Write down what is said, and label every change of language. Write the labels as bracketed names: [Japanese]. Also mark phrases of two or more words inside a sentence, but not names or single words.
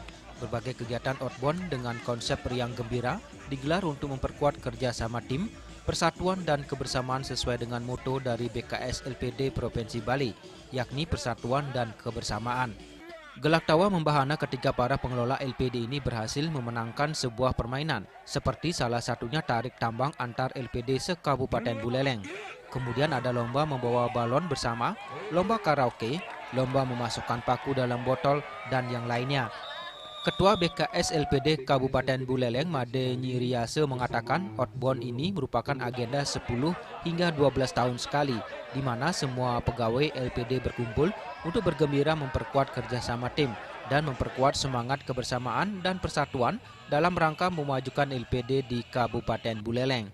[Indonesian] Berbagai kegiatan outbound dengan konsep riang gembira digelar untuk memperkuat kerjasama tim, persatuan dan kebersamaan sesuai dengan moto dari BKS LPD Provinsi Bali, yakni persatuan dan kebersamaan. Gelak tawa membahana ketika para pengelola LPD ini berhasil memenangkan sebuah permainan, seperti salah satunya tarik tambang antar LPD se-Kabupaten Buleleng. Kemudian ada lomba membawa balon bersama, lomba karaoke, lomba memasukkan paku dalam botol, dan yang lainnya. Ketua BKS LPD Kabupaten Buleleng, Made Nyiriase, mengatakan outbound ini merupakan agenda 10 hingga 12 tahun sekali, di mana semua pegawai LPD berkumpul untuk bergembira memperkuat kerjasama tim dan memperkuat semangat kebersamaan dan persatuan dalam rangka memajukan LPD di Kabupaten Buleleng.